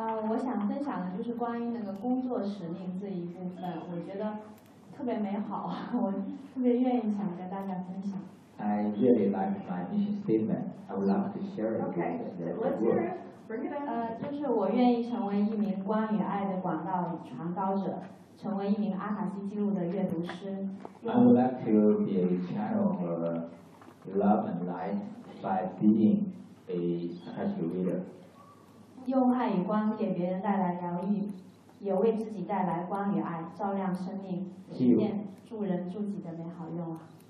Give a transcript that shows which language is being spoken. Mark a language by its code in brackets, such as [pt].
[zh] 我想分享的就是关于那个工作使命这一部分，我觉得特别美好，我特别愿意想跟大家分享。 [en] I really like my mission statement. I would like to share it. Okay, let's hear it. Bring it in. [zh] 就是我愿意成为一名光与爱的广道传道者，成为一名阿卡西记录的阅读师。 [en] I would like to be a channel of love and light by being a Akashic reader. [zh] 用爱与光给别人带来疗愈，也为自己带来光与爱，照亮生命，实现助人助己的美好愿望。